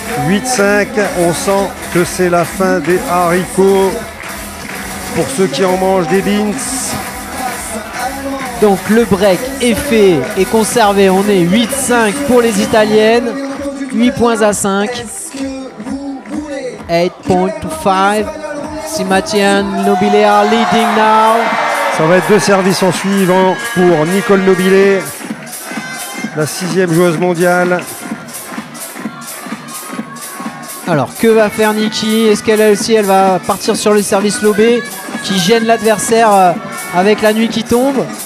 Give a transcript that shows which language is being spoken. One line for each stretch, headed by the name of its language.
French: 8-5, on sent que c'est la fin des haricots pour ceux qui en mangent des beans. Donc le break est fait et conservé. On est 8-5 pour les Italiennes. 8 points à 5.
English: 8 points to 5. Simatian Nobile are leading now.
French: Ça va être deux services en suivant pour Nicole Nobile, la 6e joueuse mondiale. Alors que va faire Nikki? Est-ce qu'elle aussi elle va partir sur le service lobé qui gêne l'adversaire avec la nuit qui tombe?